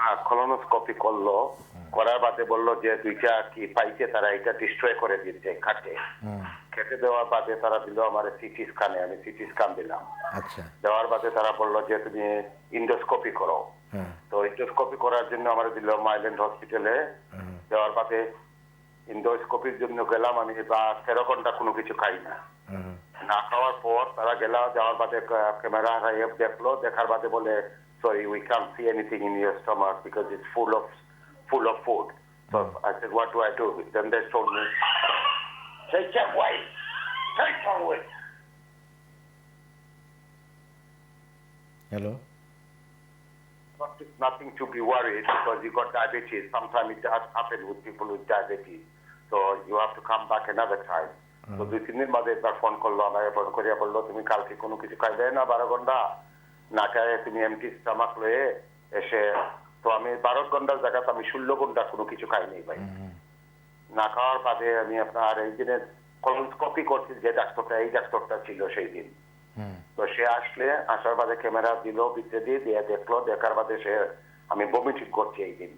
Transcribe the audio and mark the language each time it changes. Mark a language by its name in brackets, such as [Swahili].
[Bangla] Colonoscopy করলো, করার বাদে বললো যে 2টা কি পাইছে, তারা এটা ডিস্ট্রয় করে দিচ্ছে খেটে দেওয়ার বাদে তারা দিল আমার সিটি স্ক্যানে। আমি সিটি স্ক্যান দিলাম। আচ্ছা, দেওয়ার বাদে তারা বললো যে তুমি ইন্ডোস্কোপি করো। তো ইন্ডোস্কোপি করার জন্য আমার দিল মাইল্যান্ড হসপিটালে। দেওয়ার বাদে ইন্ডোস্কোপির জন্য গেলাম আমি, 13 ঘন্টা কোনো কিছু খাই না। না খাওয়ার পর তারা যাওয়ার বাদে ক্যামেরা দেখলো, দেখার বাদে বলে [English] sorry, we can't see anything in your stomach because it's full of food. So I said, what do I do? Then they told me, take some weight. [Bangla] Hello. [English] Nothing to be worried because you got diabetes. Sometimes it does happen with people with diabetes. So you have to come back another time. [Bangla] So 2-3 দিন বাদে একবার phone করলো, আমাকে phone করিয়া বললো তুমি কালকে কোনো কিছু খাইবে না 12 ঘন্টা, না খায় তুমি এমটি স্টমাক লয়ে এসে। তো আমি 12 ঘন্টার জায়গাতে আমি 16 ঘন্টা কোনো কিছু খাইনি ভাই। না খাওয়ার বাদে আমি আপনার এই দিনে কলোনোস্কোপি করছি যে ডাক্তারটা এই ডাক্তারটা ছিল সেই দিন। তো সে আসার বাদে ক্যামেরা দিল, ভিতরে দিয়ে দেখলো, দেখার বাদে সে আমি বমিটিং করছি এই দিন।